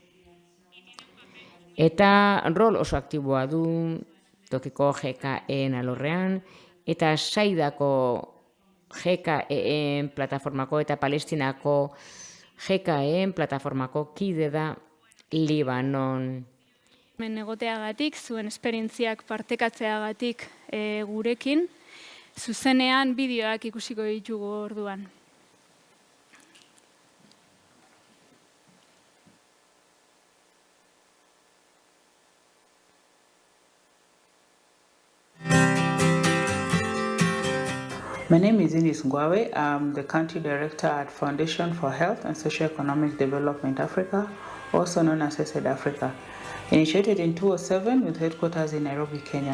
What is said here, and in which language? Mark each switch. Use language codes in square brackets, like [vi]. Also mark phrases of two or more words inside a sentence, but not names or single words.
[eu] Eta rol oso aktiboa du tokiko GKEen alorrean, eta Saidako GKEen plataformako eta Palestinako GKEen plataformako kide da Libanon. Hemen egoteagatik, zuen esperientziak partekatzeagatik gurekin, zuzenean bideoak ikusiko ditugu orduan. [en] My name is Ines Ngwawe. I'm the Country Director at Foundation for Health and Socio-Economic Development Africa, also known as SED Africa, initiated in 2007 with headquarters in Nairobi, Kenya.